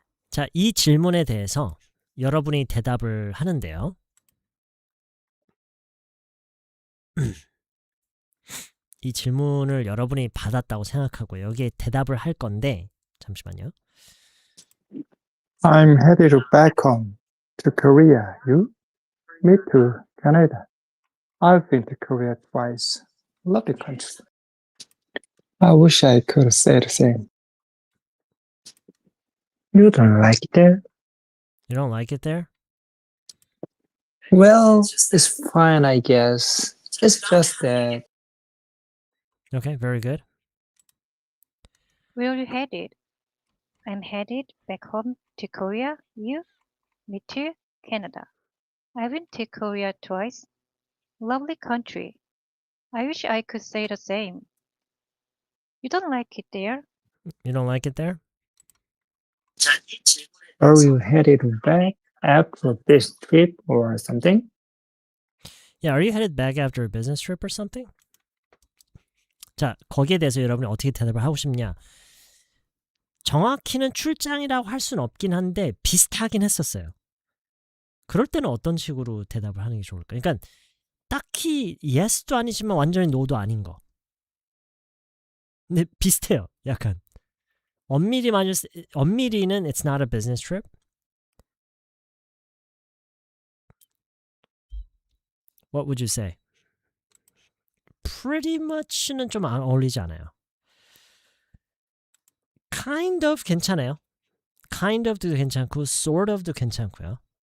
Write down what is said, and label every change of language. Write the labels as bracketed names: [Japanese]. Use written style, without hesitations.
[Korean] 자, 이 질문에 대해서 여러분이 대답을 하는데요. 이 질문을 여러분이 받았다고 생각하고 여기에 대답을 할 건데 잠시만요. [English] I'm headed back home to Korea. You? Me too. Canada. I've been to Korea twice. Lovely country. I wish I could say the same. You don't like it there? You don't like it there? Well, it's fine, I guess. It's just that Okay, very good. Where are you headed? I'm headed back home to Korea. You? Me too. Canada. I've been to Korea twice. Lovely country. I wish I could say the same. You don't like it there? You don't like it there? Are you headed back after this trip or something? Yeah, are you headed back after a business trip or something? [Korean] 자, 거기에 대해서 여러분이 어떻게 대답을 하고 싶냐? 정확히는 출장이라고 할 수는 없긴 한데 비슷하긴 했었어요. 그럴 때는 어떤 식으로 대답을 하는 게 좋을까? 그러니까 딱히 yes도 아니지만 완전히 no도 아닌 거. 근데 비슷해요. 약간 엄밀히는 [English] it's not a business trip. What would you say? [Korean] Pretty much는 좀 어울리지 않아요. Kind of 괜찮아요. Kind of도 괜찮고 sort of도 괜찮고요.